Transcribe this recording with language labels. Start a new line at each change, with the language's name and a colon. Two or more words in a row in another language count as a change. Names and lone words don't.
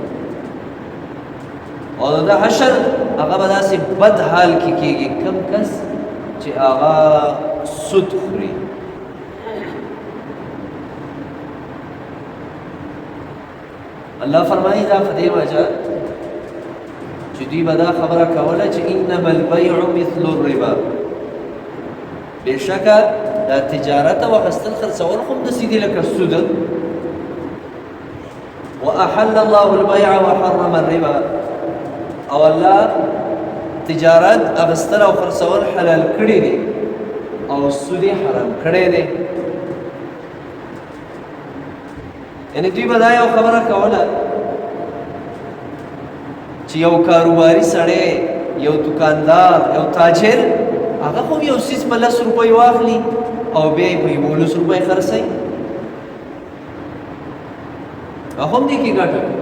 Pashto: او د حشر هغه به داسې بد حال کې کېږي کم کس چې هغه سود خوري الله فرمایي دا په دې وجه چې دوی به دا خبره کوله چې
Arabic: انما البیع مثل الربا
Pashto: بېشکه دا تجارت او اخیستل خرڅول خو همداسې دي لکه سود
Arabic: واحل الله البيع وحرم الربا
Pashto: او الله تجارت اخیستل او خرڅول حلال کړي دي او سود حرام کړي دي یعنی دوی به دا یو خبره کوله چې یو کاروباري سړی یو دکاندار یو تاجر هغه خو یو څیز په 10 روپۍ واخلي او بیا یې په 11 روپۍ خرڅوي هغه هم دې کې ګټه